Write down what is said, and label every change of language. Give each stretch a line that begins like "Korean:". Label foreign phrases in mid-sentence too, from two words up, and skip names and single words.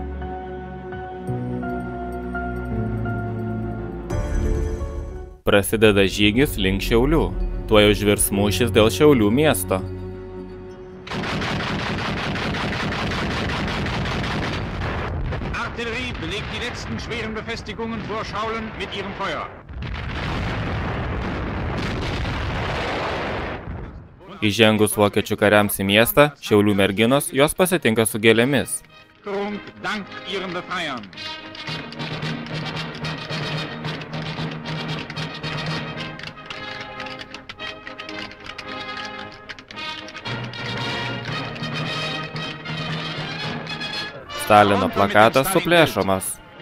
Lithuanian: Prasideda žygis link Šiaulių. Tuoj užvirs mūšis dėl Šiaulių miesto.
German: Artillerie belegt die letzten schweren Befestigungen vor Schaulen mit ihrem Feuer.
Lithuanian: Įžengus vokiečių kariams į miestą, Šiaulių merginos jos pasitinka su gėlėmis.
German: Prunk dank ihren Befreiern.
Lithuanian: Stalino plakatas suplėšomas.